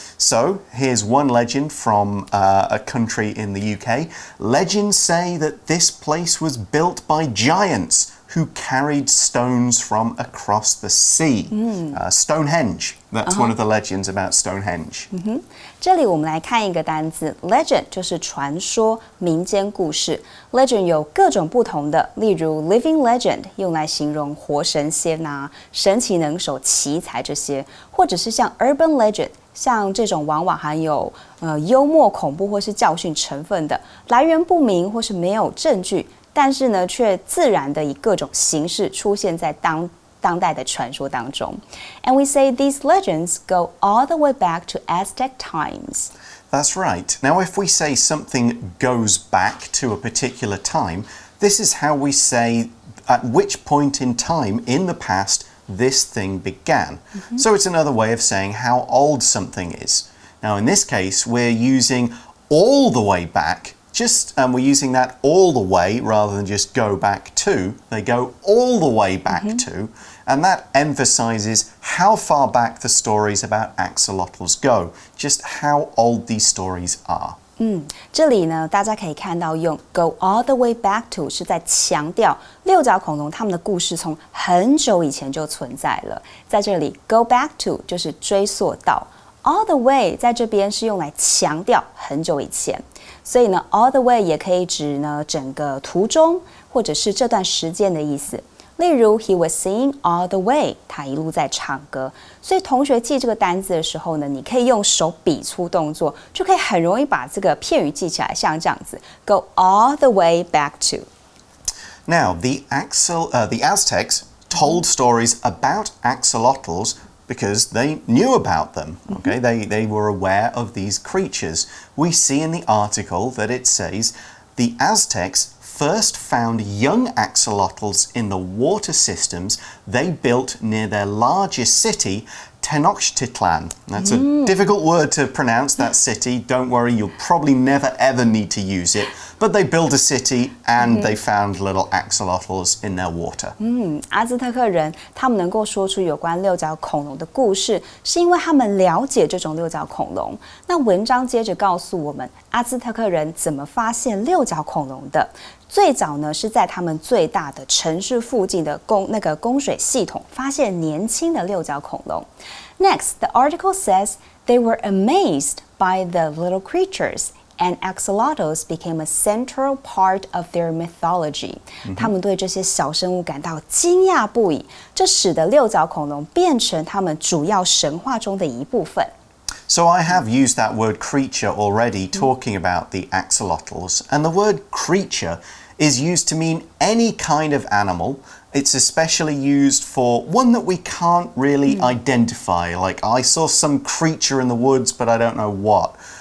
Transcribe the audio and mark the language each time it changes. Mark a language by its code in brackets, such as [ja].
[en] So, here's one legend from a country in the UK. Legends say that this place was built by giants who carried stones from across the sea. Stonehenge. That's one of the legends about Stonehenge. [zh] 这里我们来看一个单字 legend 就是传说、民间故事。 legend 有各种不同的，例如 living legend 用来形容活神仙啊、神奇能手、奇才这些，或者是像 urban legend，像这种往往含有幽默、恐怖或是教训成分的，来源不明或是没有证据。但是呢，却自然的以各种形式出现在当代的传说当中。 [en] And we say these legends go all the way back to Aztec times. That's right. Now, if we say something goes back to a particular time, this is how we say at which point in time in the past this thing began. So it's another way of saying how old something is. Now, in this case, we're using all the way back, and we're using that all the way rather than just go back to. They go all the way back to, and that emphasizes how far back the stories about axolotls go, just how old these stories are. [zh] 这里呢，大家可以看到用 go all the way back to 是在强调六角恐龙它们的故事从很久以前就存在了。在这里 go back to 就是追溯到 all the way 在这边是用来强调很久以前，所以呢 all the way 也可以指呢整个途中或者是这段时间的意思。例如 he was singing all the way 他一路在唱歌。所以同学记这个单字的时候呢，你可以用手比出动作，就可以很容易把这个片语记起来，像这样子 go all the way back to. [en] Now, the Aztecs told stories about axolotls because they knew about them. Okay, they were aware of these creatures. We see in the article that it says the Aztecs first found young axolotls in the water systems they built near their largest city, Tenochtitlan. That's a difficult word to pronounce, that city. Don't worry, you'll probably never ever need to use it. But they built a city and they found little axolotls in their water. [zh] 阿兹特克人他们能够说出有关六角恐龙的故事，是因为他们了解这种六角恐龙。那文章接着告诉我们，阿兹特克人怎么发现六角恐龙的？最早呢是在他们最大的城市附近的供水系统发现年轻的六角恐龙。 [en] Next, the article says they were amazed by the little creatures, and axolotls became a central part of their mythology. [zh] 他们对这些小生物感到惊讶不已，这使得六角恐龙变成他们主要神话中的一部分。 [en] So I have used that word creature already talking about the axolotls, and the word creature is used to mean any kind of animal. It's especially used for one that we can't really identify, like I saw some creature in the woods, but I don't know what.